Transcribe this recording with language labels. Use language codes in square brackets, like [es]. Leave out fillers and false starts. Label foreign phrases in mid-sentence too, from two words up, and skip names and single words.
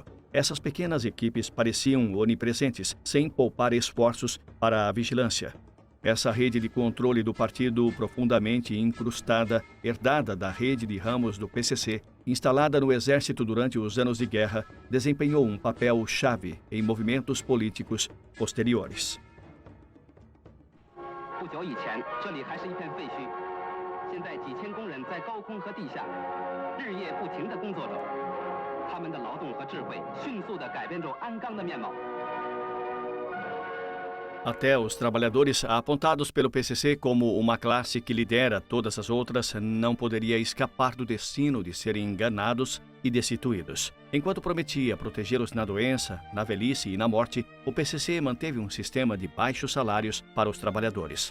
[pt] Essas pequenas equipes pareciam onipresentes, sem poupar esforços para a vigilância. Essa rede de controle do partido profundamente incrustada, herdada da rede de ramos do PCC, instalada no exército durante os anos de guerra, desempenhou um papel chave em movimentos políticos posteriores. [zh] 不久以前，这里还是一片废墟，现在几千工人在高空和地下日夜不停地工作着，他们的劳动和智慧迅速地改变着鞍钢的面貌。 [pt] Até os trabalhadores, apontados pelo PCC como uma classe que lidera todas as outras, não poderia escapar do destino de serem enganados e destituídos. Enquanto prometia protegê-los na doença, na velhice e na morte, o PCC manteve um sistema de baixos salários para os trabalhadores.